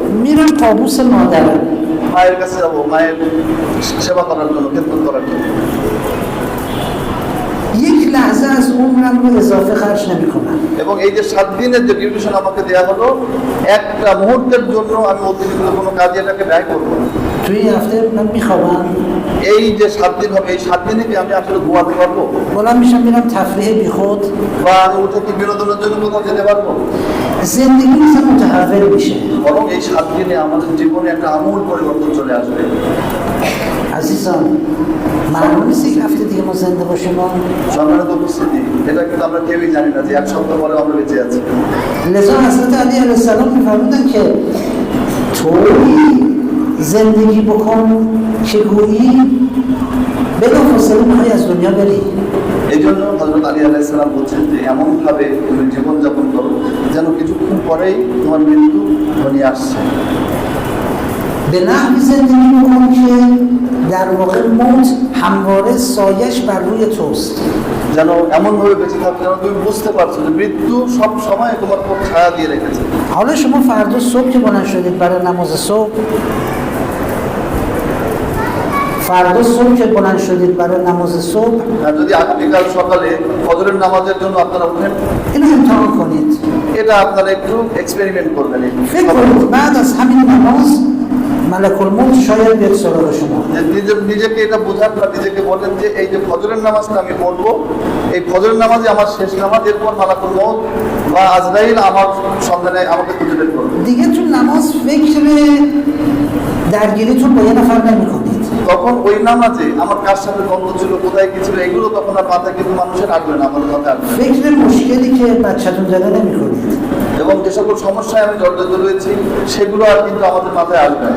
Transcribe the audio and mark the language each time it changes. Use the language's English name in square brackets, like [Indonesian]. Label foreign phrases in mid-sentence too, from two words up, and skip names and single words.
[Persian] میرم طاووس مادرم. [Bangla] মায়ের কাছে যাবো, মায়ের সেবা করার জন্য, খেদমত করার জন্য। [Persian] یک لحظه از عمرم رو اضافه خرج نمیکنم. [Bangla] এবং এই যে 7 দিনের যে ডিউরেশন আমাকে দেওয়া হলো, একটা মুহূর্তের জন্য আমি অতিরিক্ত কোনো কাজে এটাকে ব্যয় করবো না। [Persian] توی این هفته من میخوابم، [Bangla] এই যে 7 দিন হবে, এই 7 দিনে কি আমি আসলে ঘুমাতে পারবো? [Persian] بلند میشم میرم تفریح بیخود. [Bangla] বা আমি উঠে কি বিনোদনের জন্য কোথাও যেতে পারবো? [Persian] زندگی مثل متحول میشه. [Bangla] বরং এই 7 দিনে আমাদের জীবনে একটা আমূল পরিবর্তন চলে আসবে। [Persian] عزیزان، معلوم نیست یک هفته دیگه ما زنده باشیم. [Bangla] সম্মানিত উপস্থিতি, এটা কিন্তু আমরা কেউই জানি না যে এক সপ্তাহ পরে আমরা বেঁচে আছি। [Persian] لذا حضرت علی [Arabic] علیه السلام [Persian] میفرمودن که طوری زندگی بکن که گویی بلافاصله میخوای از دنیا بری. [Bangla] এই জন্য হযরত আলী [Arabic] عليه السلام [Bangla] বলছেন যে এমনভাবে তুমি জীবনযাপন করো যেন কিছুক্ষণ পরেই তোমার মৃত্যু ঘনিয়ে আসছে। [Persian] به نحوی زندگی بکن که در واقع موت همواره سایش بر روی توست. [Bangla] যেন এমনভাবে বেঁচে থাকো যেন তুমি বুঝতে পারছো যে মৃত্যু সব সময় তোমার উপর ছায়া দিয়ে রেখেছে। [Persian] حالا شما فردا صبح که بلند شدید برای نماز صبح، فردا صبح که بلند شدید برای نماز صبح، [Bangla] আর যদি আগামীকাল সকালে ফজরের নামাজের জন্য আপনারা উঠেন, [Persian] اینو امتحان کنید. [Bangla] এটা আপনারা একটু এক্সপেরিমেন্ট করবেন। [Persian] فکر کنید بعد از همین نماز ملک الموت شاید بیاد سراغ شما. [Bangla] নিজেকে এটা বোঝান বা নিজেকে বলেন যে এই যে ফজরের নামাজটা আমি পড়বো, এই ফজরের নামাজই আমার শেষ নামাজ, এরপর [Arabic] ملك الموت [Bangla] বা আজরাইল আমার সন্ধানে আমাকে খুঁজে বের করবে। [Persian] دیگه تو نماز فکر درگیریتون با یه نفر نمی‌کنید. [Bangla] তখন ওই নামাজে আমার কার সাথে দ্বন্দ্ব ছিল, কোথায় কি ছিল, এগুলো তখন আর মাথায় কিন্তু মানুষের আসবে না, আমাদের মাথায় আসবে না। [Persian] فکر مشکلی که بچه‌تون داره نمی‌کنید. [Bangla] এবং যে সকল সমস্যায় আমি জর্জরিত রয়েছি সেগুলো আর কিন্তু আমাদের মাথায় আসবে না।